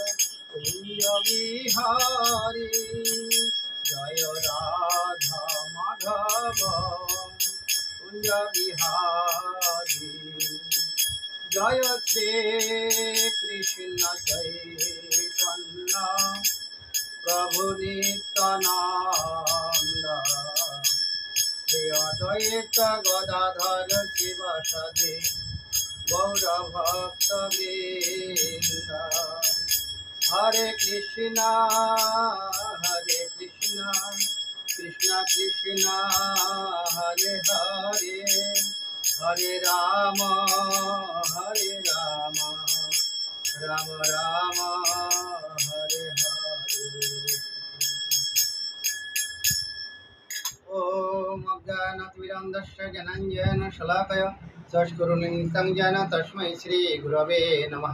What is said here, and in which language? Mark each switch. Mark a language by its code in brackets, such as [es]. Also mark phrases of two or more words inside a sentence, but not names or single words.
[bn] কুঞ্জ বিহারী, জয় রাধা মাধব কুঞ্জ বিহারী, জয় শ্রী কৃষ্ণ চৈতন্য প্রভু নিত্যানন্দ, শ্রী অদ্বৈত গদাধর শিবাসাদি গৌর ভক্ত বৃন্দ। হরে কৃষ্ণ কৃষ্ণ কৃষ্ণ হরে হরে, হরে রাম রাম রাম হরে হরে। [sa] ओम अज्ञानतिमिरन्धस्य ज्ञानाञ्जन शलाकया चक्षुरुन्मिलितं येन तस्मै श्री गुरवे नमः।